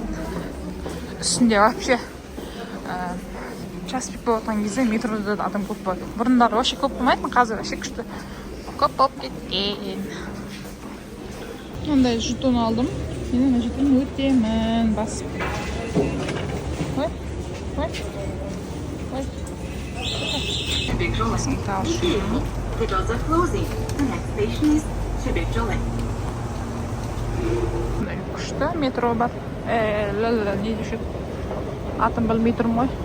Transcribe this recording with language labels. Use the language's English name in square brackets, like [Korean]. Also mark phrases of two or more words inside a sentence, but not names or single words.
[Kazakh] Үстінде вообще час пик болатын кезде метрода адам көп болады. Бұрындары вообще көп болмайтын, қазір вообще күшті көп болып кеткен. Ондай жетон алдым. Мен ана жетон өтемін басып. Ой. [English] The doors are closing. The next station is Şebekçoli. [Kazakh] Күшті метро бар. Не дешет? Атын білмей тұрмын ғой.